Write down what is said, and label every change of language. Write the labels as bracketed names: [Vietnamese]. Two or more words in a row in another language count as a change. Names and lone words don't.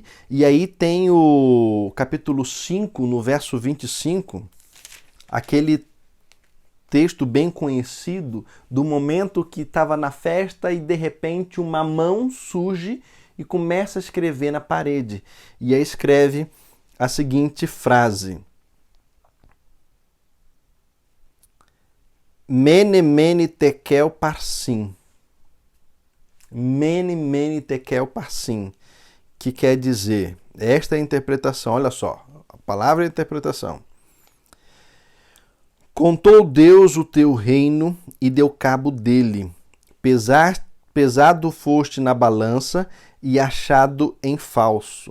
[Portuguese] E aí tem o capítulo 5, no verso 25, aquele texto bem conhecido do momento que estava na festa e de repente uma mão surge e começa a escrever na parede. E aí escreve a seguinte frase: [Aramaic] Mene, mene, tekel, parsim. Mene, mene, tekel, parsim. [Portuguese] Que quer dizer, esta é a interpretação, olha só, a palavra é a interpretação. Contou Deus o teu reino e deu cabo dele. Pesado foste na balança e achado em falso.